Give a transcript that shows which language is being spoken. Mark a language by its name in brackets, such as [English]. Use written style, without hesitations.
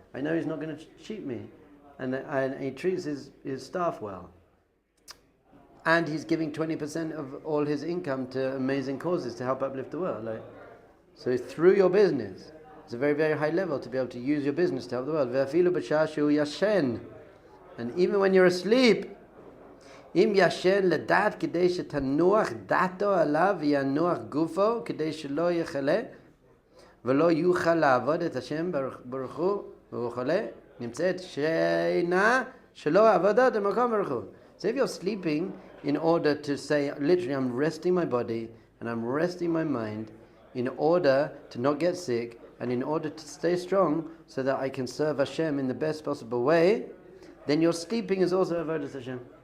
[English] I know he's not going to cheat me. And he treats his staff well. And he's giving 20% of all his income to amazing causes to help uplift the world. So through your business, it's a very, very high level to be able to use your business to help the world. And even when you're asleep, [Hebrew] אם ישן לדעת כדי שתנוח דעתו עליו וינוח גופו כדי שלא יחלה ולא יוכל לעבוד את השם ברוך הוא והוא חולה, נמצאת שינה שלא עבודת המקום ברוך הוא. [English] So if you're sleeping in order to say, literally I'm resting my body and I'm resting my mind in order to not get sick and in order to stay strong so that I can serve Hashem in the best possible way, then your sleeping is also avodah Hashem.